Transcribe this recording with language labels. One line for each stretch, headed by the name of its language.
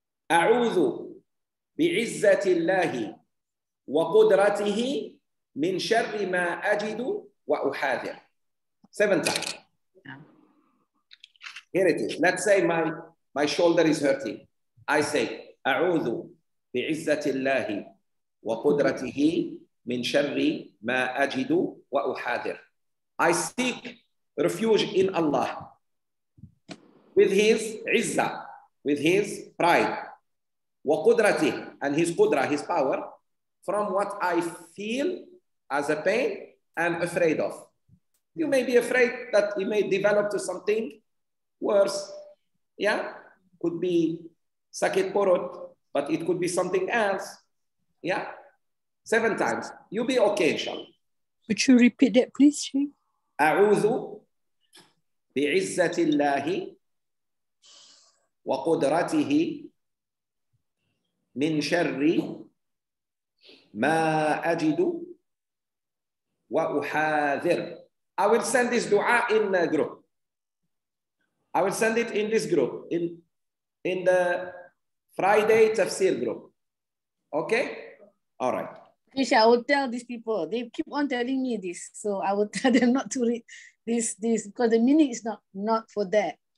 Arabic: أعوذ بعزة الله وقدرته من شر ما أجد وأحاذر.
English: 7 times. Here it is. Let's say my shoulder is hurting. I say
Arabic: أعوذ بعزة الله وقدرته من شر ما أجد وأحاذر.
English: I seek refuge in Allah with His izzah, with His pride, وقدرته, and His qudra, His power, from what I feel as a pain and afraid of. You may be afraid that it may develop to something worse. Yeah, could be
Malay: sakit perut,
English: but it could be something else. Yeah, 7 times. You'll be okay, inshallah. Would you repeat that, please, Sheikh?
Arabic: أعوذ بعزة الله وقدرته من شر ما أجد وأحاذر.
English: I will send this dua in a group. I will send it in this group, in the Friday Tafseer group. Okay? All right. I will tell these people. They keep on telling me this, so I will tell them not to read this because the meaning is not for that.